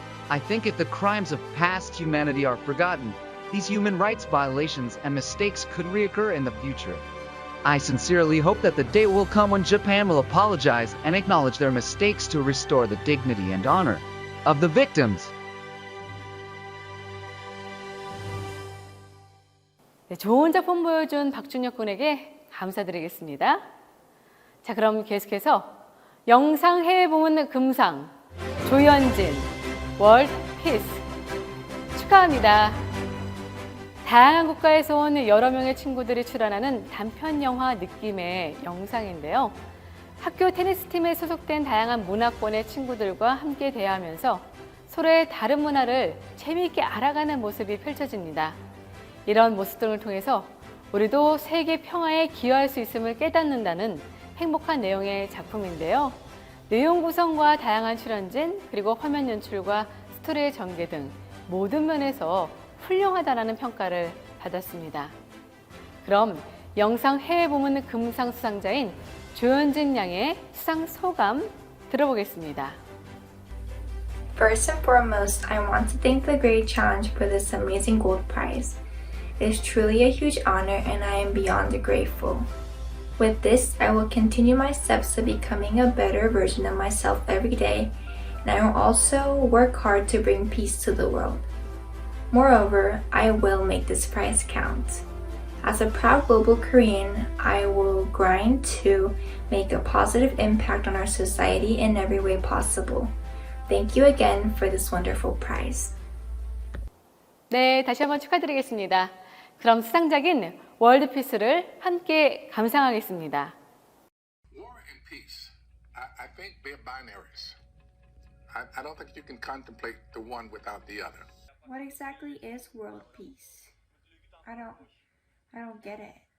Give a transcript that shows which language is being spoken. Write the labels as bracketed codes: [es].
[en] I think if the crimes of past humanity are forgotten, these human rights violations and mistakes could reoccur in the future. I sincerely hope that the day will come when Japan will apologize and acknowledge their mistakes to restore the dignity and honor of the victims. [ko] 네, 좋은 작품 보여준 박준혁 군에게 감사드리겠습니다. 자, 그럼 계속해서 영상 해외 부문 금상 조현진 월드 피스 축하합니다. 다양한 국가에서 온 여러 명의 친구들이 출연하는 단편 영화 느낌의 영상인데요. 학교 테니스 팀에 소속된 다양한 문화권의 친구들과 함께 대화하면서 서로의 다른 문화를 재미있게 알아가는 모습이 펼쳐집니다. 이런 모습 등을 통해서 우리도 세계 평화에 기여할 수 있음을 깨닫는다는 행복한 내용의 작품인데요. 내용 구성과 다양한 출연진, 그리고 화면 연출과 스토리의 전개 등 모든 면에서 훌륭하다라는 평가를 받았습니다. 그럼 영상 해외 부문 금상 수상자인 조현진 양의 수상 소감 들어보겠습니다. [en] First and foremost, I want to thank the Great Challenge for this amazing gold prize. It is truly a huge honor and I am beyond grateful. With this, I will continue my steps to becoming a better version of myself every day, and I will also work hard to bring peace to the world. Moreover, I will make this prize count. As a proud global Korean, I will grind to make a positive impact on our society in every way possible. Thank you again for this wonderful prize. [ko] 네, 다시 한번 축하드리겠습니다. 그럼 수상작인 월드피스를 함께 감상하겠습니다. [en] War and peace, I think they're binaries. I don't think you can contemplate the one without the other. What exactly is world peace? I don't get it.